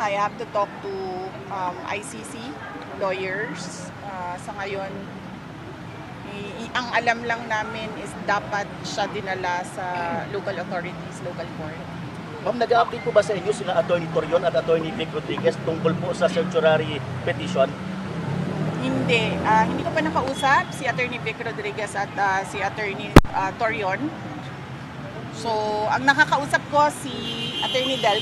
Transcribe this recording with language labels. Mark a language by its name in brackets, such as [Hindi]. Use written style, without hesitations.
[English] I have to talk to ICC lawyers. [Filipino] Sa ngayon, ang alam lang namin is dapat siya dinala sa [English] local authorities, local court. [Filipino] Ma'am, nag-update po ba sa inyo sila Atty. Torion at Atty. Vic Rodriguez tungkol po sa certiorari petition? Hindi. Hindi ko pa nakausap si Atty. Vic Rodriguez at si Atty. Torion. So, ang nakakausap ko si Atty.